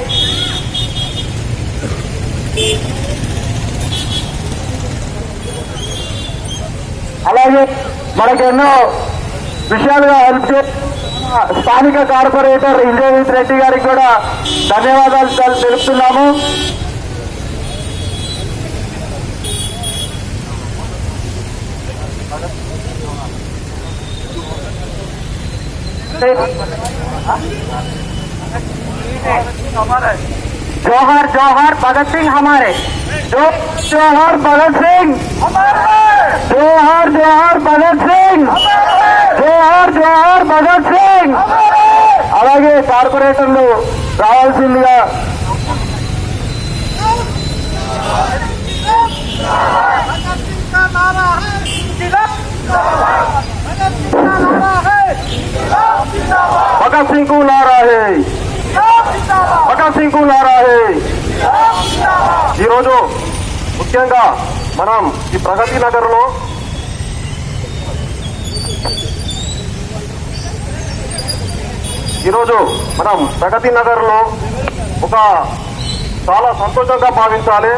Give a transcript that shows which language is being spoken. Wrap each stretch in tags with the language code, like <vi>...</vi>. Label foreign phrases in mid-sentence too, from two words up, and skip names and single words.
<te>అలాగే మనకెన్నో విషయాలుగా హెల్ప్ చేస్తున్న స్థానిక కార్పొరేటర్ ఇంద్రజిత్ రెడ్డి గారికి కూడా ధన్యవాదాలు తెలుపుతున్నాము.</te> <hi>जोहर जोहर भगत सिंह हमारे, जोहर भगत सिंह, जोहर जोहर भगत सिंह, जोहर जोहर भगत सिंह.</hi> <te>అలాగే కార్పొరేటర్లు రావాల్సిందిగా</te> <hi>भगत सिंह को नारा है, भगत सिंह कु नारा है.</hi> <te>ఈరోజు ముఖ్యంగా మనం ఈ ప్రగతి నగర్లో ఒక చాలా సంతోషంగా భావించాలి.</te>